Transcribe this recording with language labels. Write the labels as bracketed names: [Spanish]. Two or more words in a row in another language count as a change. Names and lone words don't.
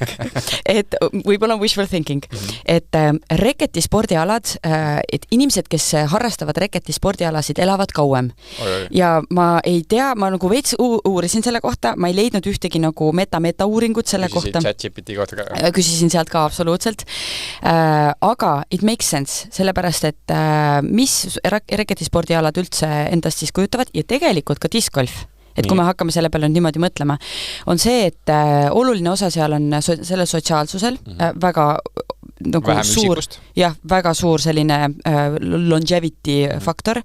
[Estonian] Et võib-olla on [English] wishful thinking. [Estonian] Et reketispordialad, et inimesed, kes harrastavad reketispordialasid, elavad kauem. Ja ma ei tea, ma nagu veits uurisin selle kohta, ma ei leidnud ühtegi nagu meta-uuringut selle kohta. ChatGPT kohta ka. Küsisin sealt ka absoluutselt. Aga [English] it makes sense, [Estonian] sellepärast, et mis reketispordialad üldse endast siis kujutavad ja tegelikult ka discgolf. Et kui me hakkame selle peale niimoodi mõtlema, on see, et oluline osa seal on selle sotsiaalsusel väga nagu suur, väga suur selline longevity faktor.